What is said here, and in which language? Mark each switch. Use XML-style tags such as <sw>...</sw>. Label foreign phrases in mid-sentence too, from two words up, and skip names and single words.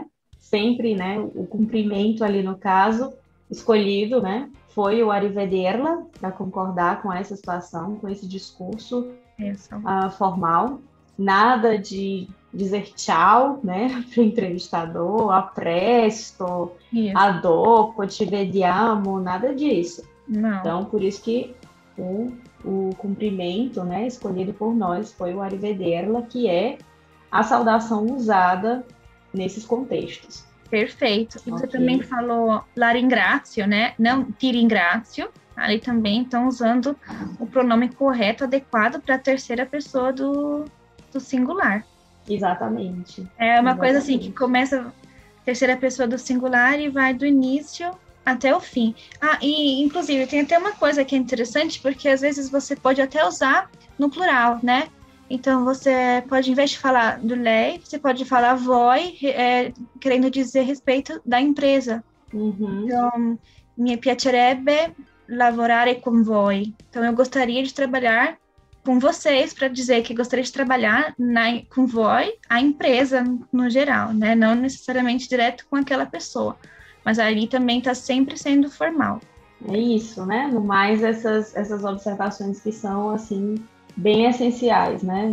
<pt>Sempre, né? O cumprimento ali no caso escolhido, né? Foi o arrivederla, para concordar com essa situação, com esse discurso formal. Nada de dizer tchau, né, para o entrevistador,</pt> <it>a presto, a dopo, te vediamo,</it> <pt>nada disso. Não. Então, por isso que o cumprimento, né, escolhido por nós foi o arrivederla, que é a saudação usada nesses contextos. Perfeito. E você também falou</pt> <it>la ringrazio,</it> <pt>né, não</pt> <it>ti ringrazio.</it> <pt>Ali também estão usando o pronome correto, adequado para a terceira pessoa do singular. Exatamente. É uma coisa assim que começa terceira pessoa do singular e vai do início até o fim. E inclusive tem até uma coisa que é interessante, porque às vezes você pode até usar no plural, né? Então você pode, em vez de falar do lei, você pode falar voi, querendo dizer respeito da empresa. Então,</pt> <it>mi piacerebbe lavorare con voi.</it> <pt>Então eu gostaria de trabalhar com vocês, para dizer que gostaria de trabalhar com voi, a empresa no geral, né? Não necessariamente direto com aquela pessoa, mas ali também está sempre sendo formal. É isso, né? No mais, essas observações que são, assim, bem essenciais, né?</pt>